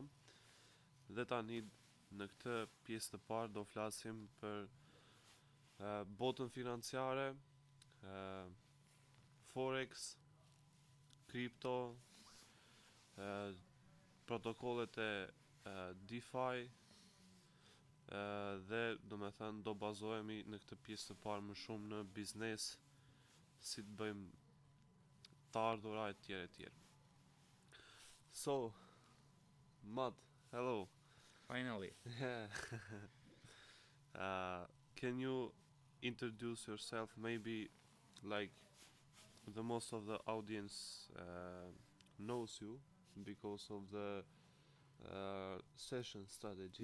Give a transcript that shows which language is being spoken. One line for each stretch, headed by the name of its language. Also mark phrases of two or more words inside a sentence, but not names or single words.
Albanian: Dhe tani në këtë pjesë të parë do flasim për botën financiare, Forex, kripto, protokollet e DeFi, dhe domethënë do bazohemi në këtë pjesë të parë më shumë në biznes, si të bëjmë të ardhura e tjerë.
English: So, Matt, hello. Finally. Can you introduce yourself? Maybe like the most of the audience knows you because of the session strategy.